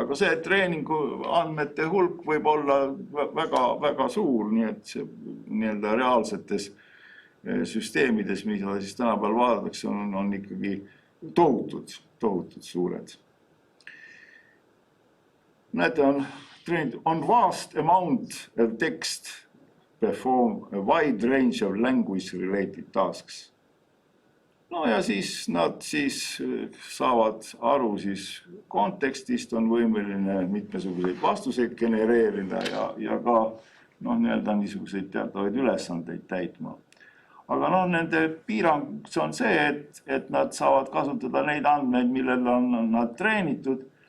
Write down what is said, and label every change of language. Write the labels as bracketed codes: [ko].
[et] Aga see treeningu andmete hulk võib olla väga suur, nii et see nii-öelda reaalsetes süsteemides, mida siis tänapäeval vaadatakse, on ikkagi tohutud suured. Näete, on [en] vast amount of text perform a wide range of language-related tasks. [et] No ja siis nad siis saavad aru siis kontekstist, on võimeline mitmesuguseid vastuseid genereerida ja ka nii-öelda niisuguseid teatavaid ülesandeid täitma. Aga nende piirang on see, et nad saavad kasutada neid andmeid, millel on nad treenitud.